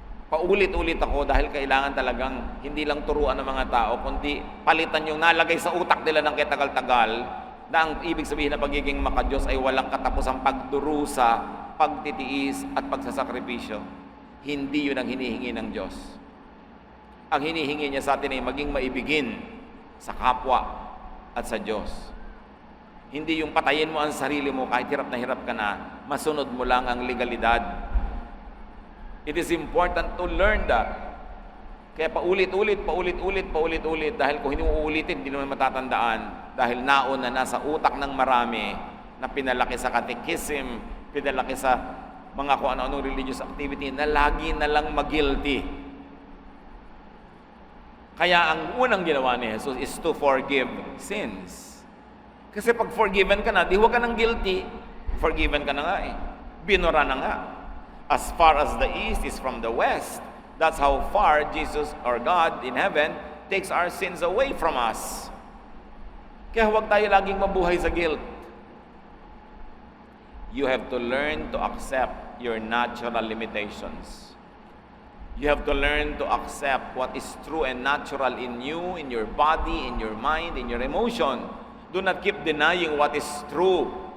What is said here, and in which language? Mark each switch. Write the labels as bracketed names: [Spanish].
[Filipino] Paulit-ulit ako dahil kailangan talagang hindi lang turuan ng mga tao, kundi palitan yung nalagay sa utak nila ng katagal-tagal na ang ibig sabihin na pagiging makadiyos ay walang katapusang pagdurusa, pagtitiis at pagsasakripisyo. Hindi yun ang hinihingi ng Diyos. Ang hinihingi niya sa atin ay maging maibigin sa kapwa at sa Diyos. Hindi yung patayin mo ang sarili mo kahit hirap ka na, masunod mo lang ang legalidad. [English] It is important to learn that. [Filipino] Kaya paulit-ulit dahil kung hindi mo uulitin, hindi naman matatandaan dahil nauna na sa utak ng marami na pinalaki sa catechism, pinalaki sa mga kung ano-anong religious activity na lagi na lang mag-guilty. Kaya ang unang ginawa ni Jesus [English] is to forgive sins. [Filipino] Kasi pag forgiven ka na, di huwag ka ng guilty. Forgiven ka na nga eh. Binura na nga. [English] As far as the east is from the west, that's how far Jesus or God in heaven takes our sins away from us. [Filipino] Kaya huwag tayo laging mabuhay sa guilt. [English] You have to learn to accept your natural limitations. You have to learn to accept what is true and natural in you, in your body, in your mind, in your emotion. Do not keep denying what is true.